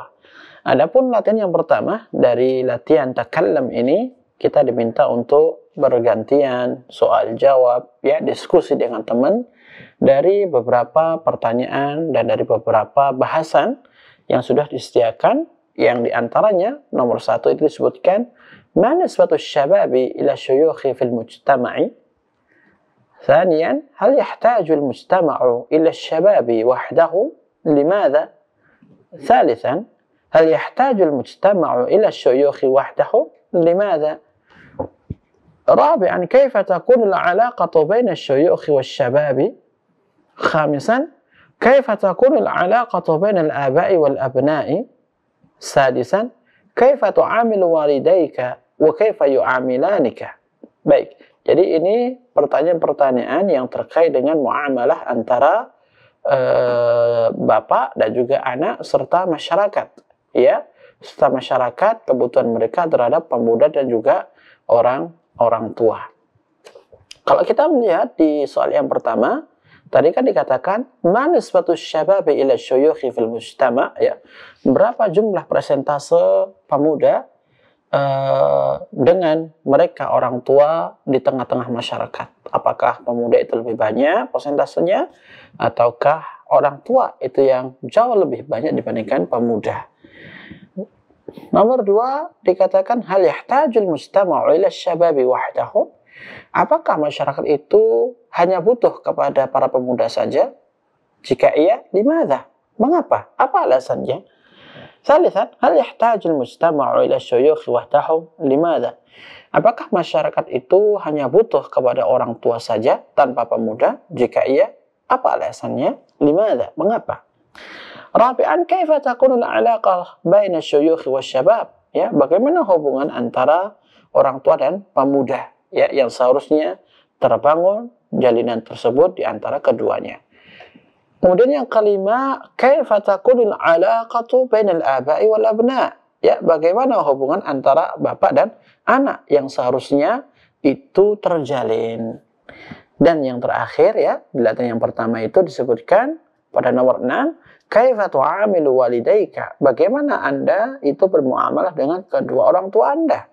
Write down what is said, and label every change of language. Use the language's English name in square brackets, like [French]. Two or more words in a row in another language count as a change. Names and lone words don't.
[Indonesian] Adapun latihan yang pertama dari latihan takallam ini, kita diminta untuk bergantian soal jawab ya, diskusi dengan teman dari beberapa pertanyaan dan dari beberapa bahasan yang sudah disediakan, yang diantaranya nomor 1 itu disebutkan [Arabic] ما نسبة الشباب إلى الشيوخ في المجتمع. ثانيا، هل يحتاج المجتمع إلى الشباب وحده، لماذا? ثالثا، هل يحتاج المجتمع إلى الشيوخ وحده، لماذا? رابعا كيف تكون العلاقة بين الشيوخ والشباب خامسا كيف تكون العلاقة بين الآباء والأبناء سادسا كيف تعامل والديك وكيف يعاملانك. [Indonesian] Baik, jadi ini pertanyaan-pertanyaan yang terkait dengan muamalah antara bapak dan juga anak serta masyarakat ya, serta masyarakat, kebutuhan mereka terhadap pemuda dan juga orang tua. Kalau kita melihat di soal yang pertama, tadi kan dikatakan [Arabic] ما نسبة الشباب إلى الشيوخ في المجتمع' [Indonesian] ya. Berapa jumlah persentase pemuda dengan mereka orang tua di tengah-tengah masyarakat? Apakah pemuda itu lebih banyak persentasenya ataukah orang tua itu yang jauh lebih banyak dibandingkan pemuda? Nomor 2 dikatakan [Arabic] هل يحتاج المجتمع إلى الشباب وحده. [Indonesian] Apakah masyarakat itu hanya butuh kepada para pemuda saja? Jika iya, limadha? Mengapa? Apa alasannya? [Arabic] ثالثا، هل يحتاج المجتمع إلى الشيوخ وحده، لماذا? Apakah masyarakat itu hanya butuh kepada orang tua saja tanpa pemuda? Jika iya, apa alasannya? Limadha? Mengapa? رابعا، كيف تكون العلاقة بين الشيوخ والشباب? [Indonesian] Ya, bagaimana hubungan antara orang tua dan pemuda ya, yang seharusnya terbangun jalinan tersebut di antara keduanya. Kemudian yang kelima, [Arabic] كيف تكون العلاقة بين الآباء والأبناء? [Indonesian] Ya, bagaimana hubungan antara bapak dan anak yang seharusnya itu terjalin. Dan yang terakhir ya, di latihan yang pertama itu disebutkan pada nomor 6, [Arabic] كيف تعامل والديك? [Indonesian] Bagaimana Anda itu bermuamalah dengan kedua orang tua Anda?